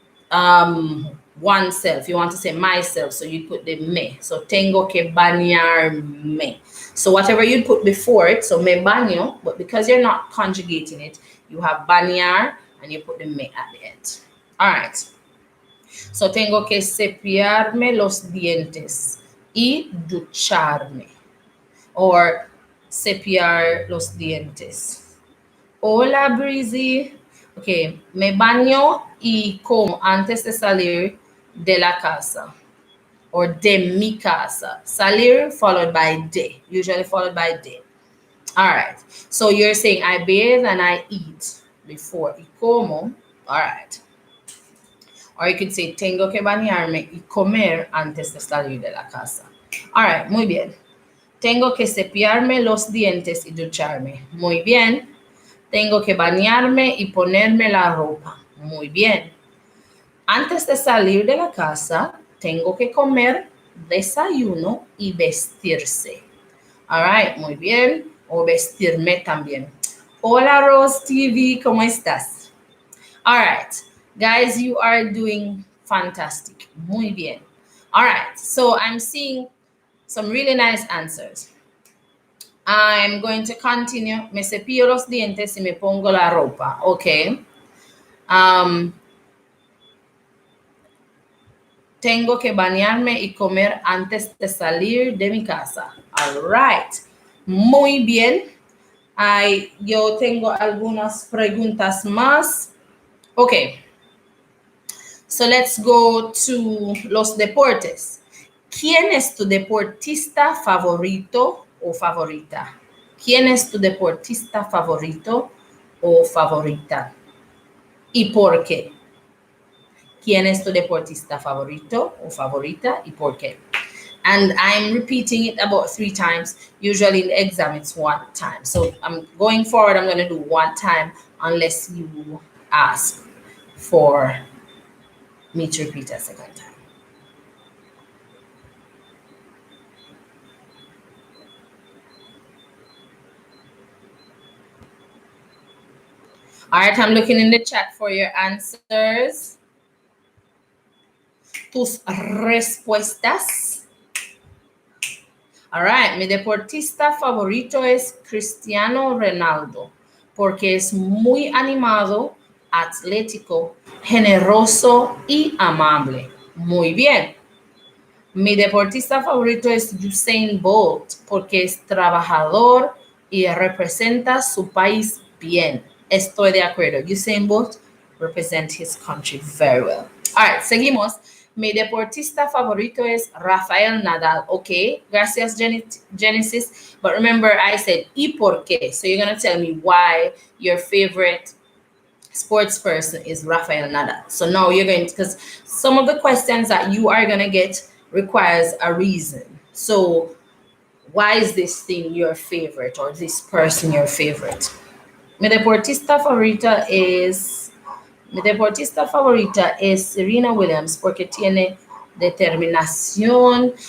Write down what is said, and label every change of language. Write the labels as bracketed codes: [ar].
[en] Oneself, you want to say myself, so you put the me. So [es] tengo que bañarme. [en] So whatever you put before it, so [es] me baño, [en] but because you're not conjugating it, you have bañar and you put the me at the end. All right. [es] So tengo que cepillarme los dientes y ducharme. Or cepillar los dientes. Hola, Breezy. Okay, me baño y como antes de salir de la casa. Or de mi casa. [en] Salir followed by de, usually followed by de. All right. So you're saying I bathe and I eat before. [es] Y como. [en] All right. Or you could say [es] tengo que bañarme y comer antes de salir de la casa. [en] All right, [es] muy bien. Tengo que cepillarme los dientes y ducharme. Muy bien. Tengo que bañarme y ponerme la ropa. Muy bien. Antes de salir de la casa, tengo que comer desayuno y vestirse. [en] All right, [es] muy bien. O vestirme también. Hola, Rose TV, ¿cómo estás? [en] All right, guys, you are doing fantastic. Muy bien. All right, so I'm seeing some really nice answers. I'm going to continue. [es] Me cepillo los dientes y me pongo la ropa. Okay. Tengo que bañarme y comer antes de salir de mi casa. [en] All right. [es] Muy bien. Yo tengo algunas preguntas más. [en] Okay, so let's go to [es] los deportes. ¿Quién es tu deportista favorito o favorita? ¿Quién es tu deportista favorito o favorita? ¿Y por qué? ¿Quién es tu deportista favorito o favorita y por qué? [en] And I'm repeating it about 3 times. Usually in the exam, it's 1 time. So I'm going forward, I'm going to do 1 time unless you ask for me to repeat a second time. All right, I'm looking in the chat for your answers. [es] Tus respuestas. All right, mi deportista favorito es Cristiano Ronaldo porque es muy animado, atlético, generoso y amable. Muy bien. Mi deportista favorito es Usain Bolt porque es trabajador y representa su país bien. Estoy de acuerdo. [en] Usain Bolt represents his country very well. [es] All right, seguimos. Mi deportista favorito es Rafael Nadal. Okay, gracias Genesis. [en] But remember I said [es] y por qué. [en] So you're going to tell me why your favorite sports person is Rafael Nadal. So now you're going to, because some of the questions that you are going to get requires a reason. So why is this thing your favorite or this person your favorite? [es] Mi deportista favorita es Serena Williams porque tiene determinación.